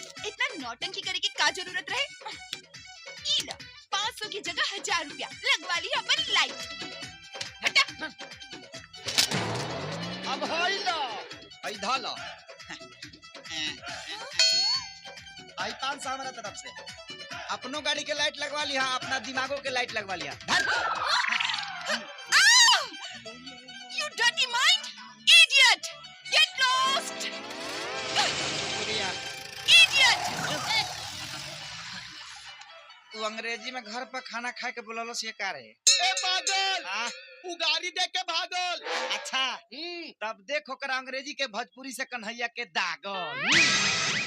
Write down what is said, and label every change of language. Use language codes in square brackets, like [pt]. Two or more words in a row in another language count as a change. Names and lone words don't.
[bho] इतना नौटंकी करे के का जरूरत रहे? ई ला 500 की जगह 1000 रुपया लगवा ली अपन लाइट। हटा। अब होई लो आई धाला आई 500 हमारा तरफ से। अपनों गाड़ी के लाइट लगवा लिया अपना दिमागों के लाइट लगवा लिया। [en] You dirty mind, idiot! Get lost! Idiot! [bho] तू अंग्रेजी में घर पर खाना खा के बोललो से का रहे? ए पागल हाँ उ गाड़ी देख के भागल। अच्छा तब देखो कर अंग्रेजी के भोजपुरी से कन्हैया के दागल।